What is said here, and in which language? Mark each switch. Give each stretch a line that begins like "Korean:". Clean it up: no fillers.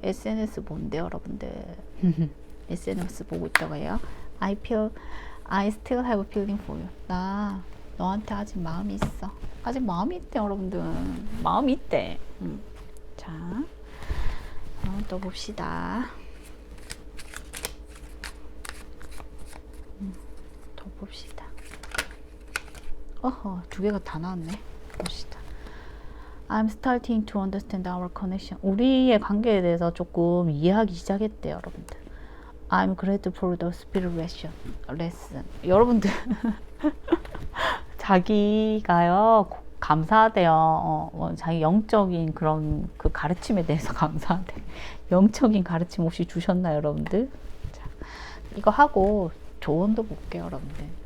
Korean: SNS 뭔데요, 여러분들? SNS 보고 있다고 해요.
English: I still have a feeling for you.
Korean: 나 너한테 아직 마음이 있어. 아직 마음이 있대, 여러분들. 마음이 있대. 자, 또 봅시다. 봅시다. 어허, 두 개가 다 나왔네. 봅시다.
English: I'm starting to understand our connection.
Korean: 우리의 관계에 대해서 조금 이해하기 시작했대요, 여러분들.
English: I'm grateful for the spirit lesson.
Korean: 여러분들 자기가요 감사하대요. 자기 영적인 그런 그 가르침에 대해서 감사하대. 영적인 가르침 혹시 주셨나요, 여러분들? 자, 이거 하고 조언도 볼게요, 여러분들.